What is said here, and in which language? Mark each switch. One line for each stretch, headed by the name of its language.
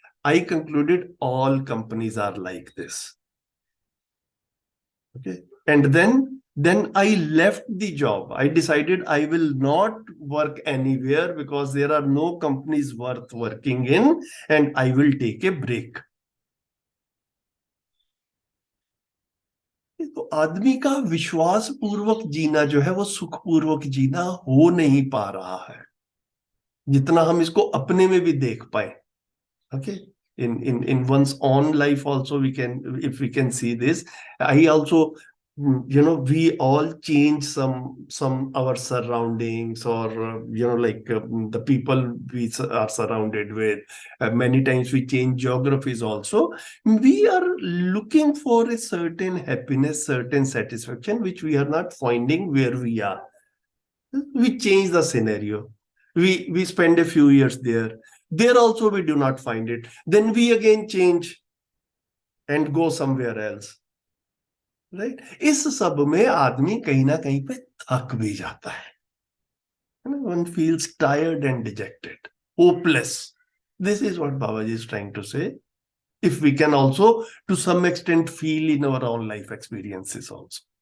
English: I concluded all companies are like this. Okay. And then I left the job. I decided I will not work anywhere because there are no companies worth working in, and I will take a break.
Hindi: तो आदमी का विश्वास पूर्वक जीना जो है वो सुखपूर्वक जीना हो नहीं पा रहा है, जितना हम इसको अपने में भी देख पाए.
English: Okay, in one's own life also, we can, if we can see this. I also, we all change some our surroundings, or like the people we are surrounded with. Many times we change geographies also. We are looking for a certain happiness, certain satisfaction, which we are not finding where we are. We change the scenario. We spend a few years there. There also we do not find it. Then we again change and go somewhere else. Right?
Hindi: इस सब में आदमी कहीं ना कहीं पे थक भी जाता है.
English: One feels tired and dejected, hopeless. This is what Babaji is trying to say. If we can also, to some extent, feel in our own life experiences also.